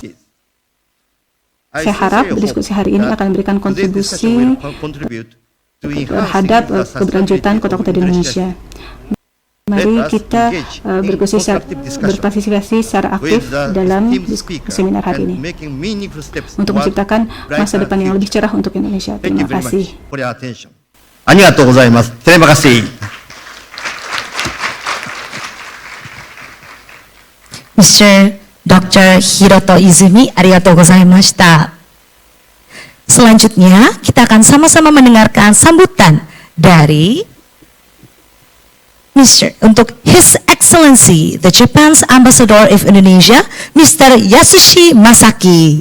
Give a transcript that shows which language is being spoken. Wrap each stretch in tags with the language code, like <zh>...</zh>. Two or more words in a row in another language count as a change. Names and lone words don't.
<id>Saya harap diskusi hari ini akan memberikan kontribusi terhadap keberlanjutan kota-kota di Indonesia. Mari kita berpartisipasi secara aktif dalam seminar hari ini untuk menciptakan masa depan yang lebih cerah untuk Indonesia. Terima kasih.</id> <ja>ありがとうございます.</ja> <id>Terima kasih.</id> <ja>Mr. Dr. Hiroto Izumi, ありがとうございました.</ja> <id>Selanjutnya, kita akan sama-sama mendengarkan sambutan dari untuk</id> <en>His Excellency, the Japan's Ambassador of Indonesia, Mr.</en> <id>Yasushi Masaki.</id>